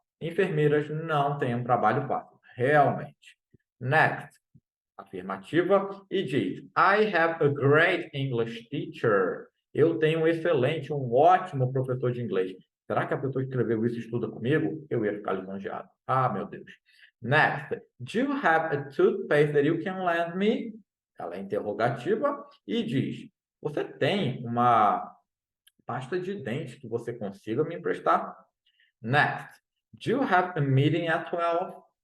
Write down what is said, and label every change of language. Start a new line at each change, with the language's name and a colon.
Portuguese: Enfermeiras não têm um trabalho fácil. Realmente.
English: Next,
Portuguese: afirmativa, e diz:
English: I have a great English teacher.
Portuguese: Eu tenho um excelente, um ótimo professor de inglês. Será que a pessoa que escreveu isso estuda comigo? Eu ia ficar lisonjeado. Ah, meu Deus.
English: Next, do you have a toothpaste that you can lend me?
Portuguese: Ela é interrogativa e diz: você tem uma pasta de dente que você consiga me emprestar?
English: Next, do you have a meeting at 12?